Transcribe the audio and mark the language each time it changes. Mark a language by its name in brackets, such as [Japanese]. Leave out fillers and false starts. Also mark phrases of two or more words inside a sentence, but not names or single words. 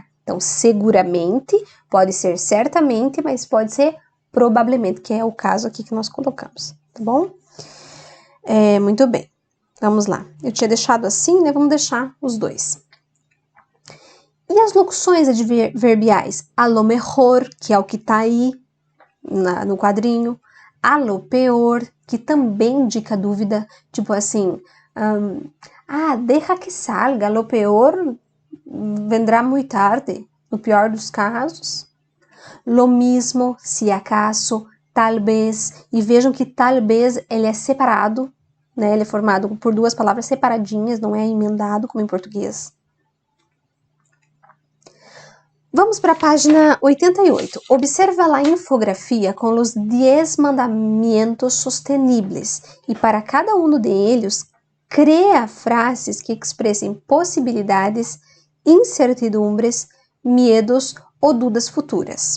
[Portuguese] Então, seguramente, pode ser certamente, mas pode ser provavelmente, que é o caso aqui que nós colocamos, tá bom? Muito bem. Vamos lá. Eu tinha deixado assim, né? Vamos deixar os dois. E as locuções adverbiais? [Spanish] A lo mejor, [Portuguese] que é o que tá aí no quadrinho. [Spanish] A lo peor, [Portuguese] que também indica dúvida. Tipo assim, [Spanish] deja que salga. A lo peor vendrá [Portuguese] muito tarde. No pior dos casos. [Spanish] Lo mismo, se acaso, talvez. [Portuguese] E vejam que talvez ele é separado, né? Ele é formado por duas palavras separadinhas, não é emendado como em português. Vamos para a página 88. Observa a infografia com os 10 mandamentos sostenibles e para cada um deles, cria frases que expressem possibilidades, incertidumbres, medos ou dúvidas futuras.